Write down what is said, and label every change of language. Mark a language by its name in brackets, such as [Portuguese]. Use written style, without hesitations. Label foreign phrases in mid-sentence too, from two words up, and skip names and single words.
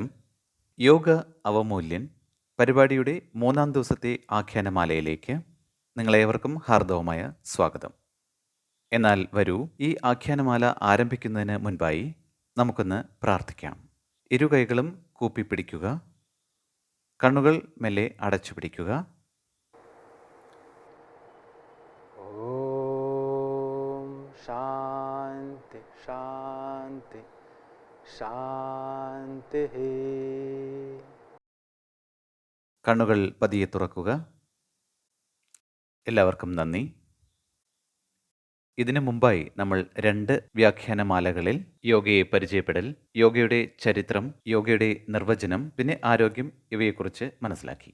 [Malayalam] യോഗ അവമൂല്യൻ പരിപാടിയുടെ 3-ാം ദിവസത്തെ ആഖ്യാനമാലയിലേക്ക് നിങ്ങളേവർക്കും ഹാർദവമായ സ്വാഗതം. എന്നാൽ വരൂ, ഈ ആഖ്യാനമാല ആരംഭിക്കുന്നതിന് മുൻപായി നമുക്കൊന്ന് പ്രാർത്ഥിക്കാം. ഇരുകൈകളും കൂപ്പിപ്പിടിക്കുക. കണ്ണുകൾ മെല്ലെ അടച്ചു പിടിക്കുക. [Sanskrit] ॐ शान्ति शान्ति शान्तिः. [Malayalam] കണ്ണുകൾ പതിയെ തുറക്കുക. എല്ലാവർക്കും നന്ദി. ഇതിനു മുമ്പായി നമ്മൾ 2 വ്യാഖ്യാനമാലകളിൽ യോഗയെ പരിചയപ്പെടൽ, യോഗയുടെ ചരിത്രം, യോഗയുടെ നിർവചനം, പിന്നെ ആരോഗ്യം ഇവയെക്കുറിച്ച് മനസ്സിലാക്കി.